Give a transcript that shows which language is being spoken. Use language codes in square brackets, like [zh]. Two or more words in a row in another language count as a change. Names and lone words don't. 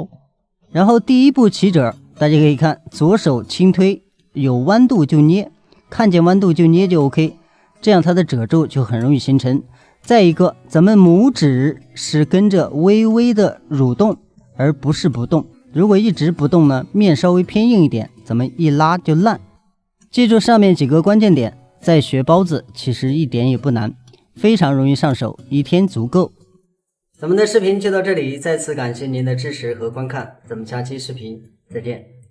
[zh] 然後第一步起褶，大家可以看，左手輕推，有彎度就捏，看見彎度就捏就 OK， 這樣它的褶皺就很容易形成。再一個，咱們拇指是跟着微微的蠕動，而不是不動。如果一直不動呢，面稍微偏硬一點，咱們一拉就爛。記住上面幾個關鍵點，再學包子其實一點也不難，非常容易上手，1天足夠。咱們的視頻就到這裡，再次感謝您的支持和觀看，咱們下期視頻再見。